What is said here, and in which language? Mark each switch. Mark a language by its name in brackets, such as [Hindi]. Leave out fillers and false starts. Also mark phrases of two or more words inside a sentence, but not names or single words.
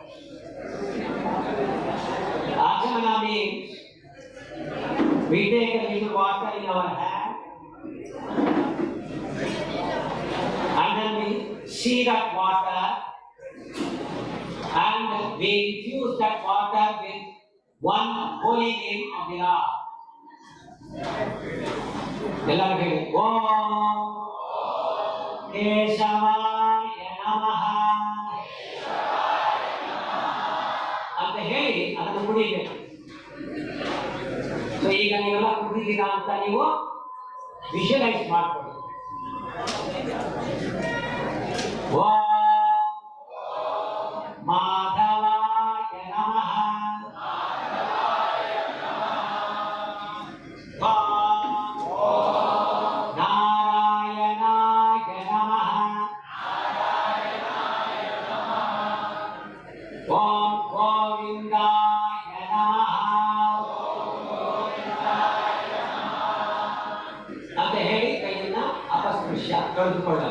[English] Achamana means we take a little water in our hand and then we see that water and we infuse that water with one holy name of the Lord. [Kannada] ಎಲ್ಲರು ಹೇಳಿ [Sanskrit] ओं केशवाय नमः [Kannada] ಅಂತ ಹೇಳಿ ಅದನು ಕುಡಿಬೇಕು. So ಈಗ ನೀವೆಲ್ಲ ಕುಡಿದಿದ್ದೀರಾ ಅಂತ ನೀವು ವಿಜುವಲೈಸ್ ಮಾಡ್ಕೊಳ್ಳಿ. [Sanskrit] ಓಂ ಮಾಧವಾಯ ನಮಃ ಓಂ ನಾರಾಯಣಾಯ ನಮಃ ಓಂ ಗೋವಿಂದಾಯ ನಮಃ [Kannada] ಅಂತ ಹೇಳಿ ಕೈಯನ್ನ ಅಪಸ್ಪೃಶ್ಯ ತೊಳೆದುಕೊಳ್ಳೋದು.